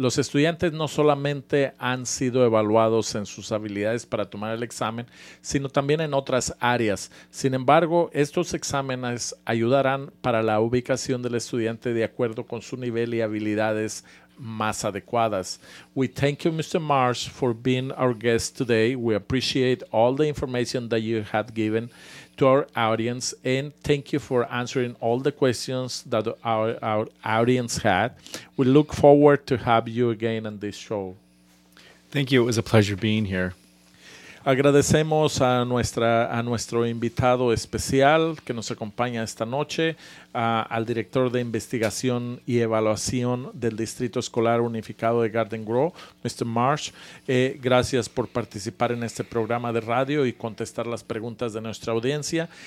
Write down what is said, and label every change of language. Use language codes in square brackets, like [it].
[es] Los estudiantes no solamente han sido evaluados en sus habilidades para tomar el examen, sino también en otras áreas. Sin embargo, estos exámenes ayudarán para la ubicación del estudiante de acuerdo con su nivel y habilidades más adecuadas. [en] We thank you, Mr. Marsh, for being our guest today. We appreciate all the information that you have given to our audience, and thank you for answering all the questions that our audience had. We look forward to have you again on this show. Thank you. It was a pleasure being here. [es] Agradecemos a nuestro invitado especial que nos acompaña esta noche, al director de investigación y evaluación del Distrito Escolar Unificado de Garden Grove, Mr. Marsh. Gracias por participar en este programa de radio y contestar las preguntas de nuestra audiencia.